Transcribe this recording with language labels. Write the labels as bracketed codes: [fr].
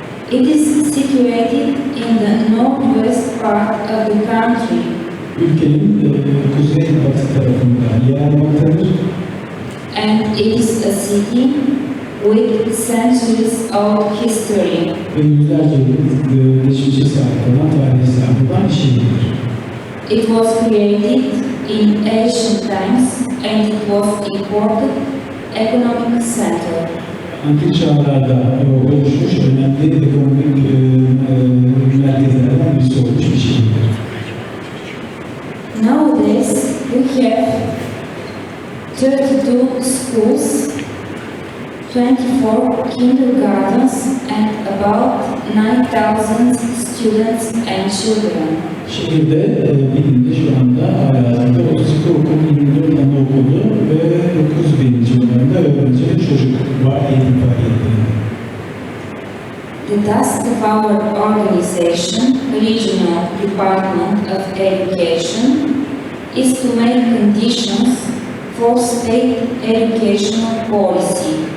[en] It is situated in the northwest part of the country. [tr] Ülkenin kuzey-batı tarafında yer almaktadır. [en] And it is a city with centuries of history. [tr] Ve yüzlerce yıl geçmişe sahip olan tarihi sahip olan bir şehirdir. [en] It was created in ancient times and it was important economic center. [tr] Antik çağlarda oluşmuş önemli ekonomik merkezlerden birisi olmuş bir şehirdir. [en] Nowadays, we have 32 schools, 24 kindergartens, and about 9,000 students and children. [tr] Şehirde bilimde şu anda hayatında 32 okul, 24 anaokulu ve 9.000 civarında öğrenci ve çocuk var eğitim faaliyetlerinde. [en] The task of our organization, Regional Department of Education, is to make conditions for state educational policy.